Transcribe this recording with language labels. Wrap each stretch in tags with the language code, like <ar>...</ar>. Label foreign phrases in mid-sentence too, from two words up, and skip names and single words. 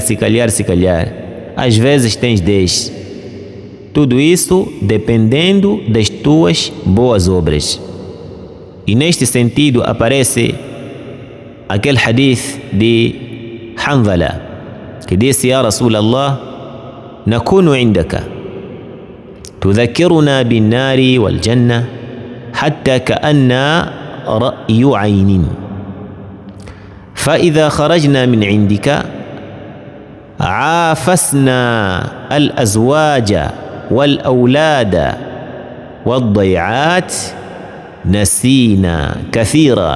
<pt>Às vezes tens 10. Tudo isso dependendo das tuas boas obras. E neste sentido aparece aquele hadith de Hanzala, que disse:</pt> <ar>يا رسول الله، نكون عندك تذكرنا بالنار والجنة حتى كأننا رأي عين فإذا خرجنا من عندك عافسنا الأزواج والأولاد والضيعات نسينا كثيرا.</ar>